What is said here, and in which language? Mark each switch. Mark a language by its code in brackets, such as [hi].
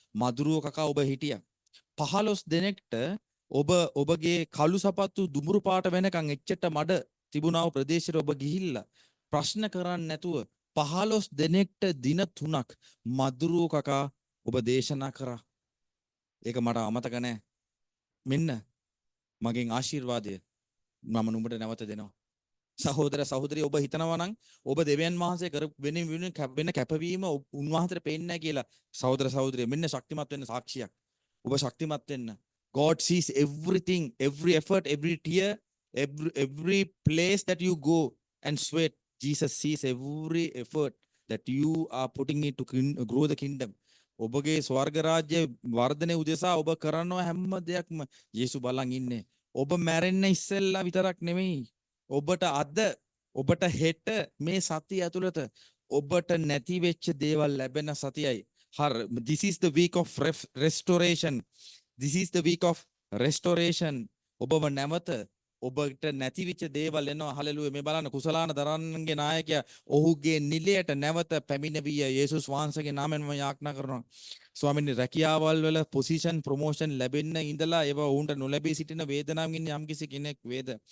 [si] මදුරුව කකා ඔබ හිටියා. 15 දෙනෙක්ට ඔබගේ කළු සපත්තු දුමුරු පාට වෙනකන් එච්චට මඩ තිබුණාව ප්‍රදේශයට ඔබ ගිහිල්ලා ප්‍රශ්න කරන්නේ නැතුව 15 දෙනෙක්ට දින 3ක් මදුරුව කකා ඔබ දේශනා කරා. ඒක මට අමතක නැහැ. මෙන්න මගෙන් ආශිර්වාදය මම නුඹට නැවත දෙනවා. සහෝදර සහෝදරිය ඔබ හිතනවා නම් ඔබ දෙවියන් වහන්සේ කර වෙන කැපවීම උන්වහන්සේට පේන්නේ නැහැ කියලා සහෝදර සහෝදරිය මෙන්න ශක්තිමත් වෙන්න සාක්ෂියක්. ඔබ ශක්තිමත් වෙන්න. [en] God sees everything, every effort, every tear, every place that you go and sweat. Jesus sees every effort that you are putting in to grow the kingdom. [si] ඔබගේ ස්වර්ග රාජ්‍ය වර්ධනය උදෙසා ඔබ කරන හැම දෙයක්ම යේසු බලන් ඉන්නේ. ඔබ මැරෙන්න ඉස්සෙල්ලා විතරක් නෙමෙයි. ඔබට හෙට මේ සතිය ඇතුළත ඔබට නැති වෙච්ච දේවල් ලැබෙන සතියයි. [en] This is the week of restoration. This is the week of restoration. [si] ඔබව නැවත ඔබට නැතිවෙච්ච දේවල් එනවා. හලෙලුයා. මේ බලන්න කුසලාන දරන්නගේ නායකයා ඔහුගේ නිලයට නැවත පැමිණවිය යේසුස් වහන්සේගේ නාමයෙන් මම යාඥා කරනවා. ස්වාමීනි රැකියාවල් වල පොසිෂන් ප්‍රොමෝෂන් ලැබෙන්න ඉඳලා ඒවා වුන්ට නොලැබී සිටින වේදනාවෙන් ඉන්න යම්කිසි කෙනෙක් වේද?